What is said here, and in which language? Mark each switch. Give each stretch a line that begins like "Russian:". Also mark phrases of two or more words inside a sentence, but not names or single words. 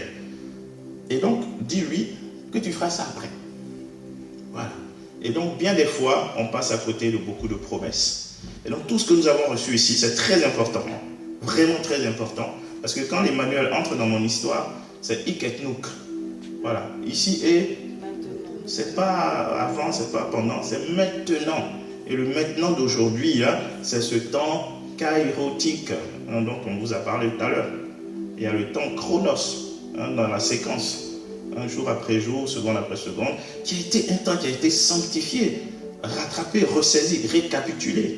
French: Et donc, dis-lui que tu feras ça après. Voilà. Et donc, bien des fois, on passe à côté de beaucoup de promesses. Et donc, tout ce que nous avons reçu ici, c'est très important. Vraiment très important. Parce que quand l'Emmanuel entre dans mon histoire, c'est
Latin: hic et nunc.
French: Voilà. Ici et c'est pas avant, c'est pas pendant, c'est maintenant. Et le maintenant d'aujourd'hui, c'est ce temps kairotique dont on vous a parlé tout à l'heure. Il y a le temps chronos dans la séquence, jour après jour, seconde après seconde, qui a été un temps qui a été sanctifié, rattrapé, ressaisi, récapitulé.